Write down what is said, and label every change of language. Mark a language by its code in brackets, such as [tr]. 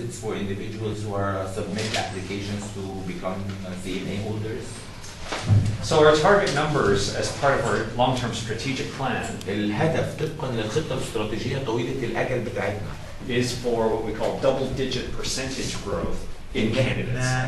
[en] For individuals who are submit applications to become CMA holders. So our target numbers as part of our long-term strategic plan [ar] الهدف طبقا للخطة الاستراتيجية طويلة الأجل بتاعتنا [en] is for what we call double-digit percentage growth in candidates.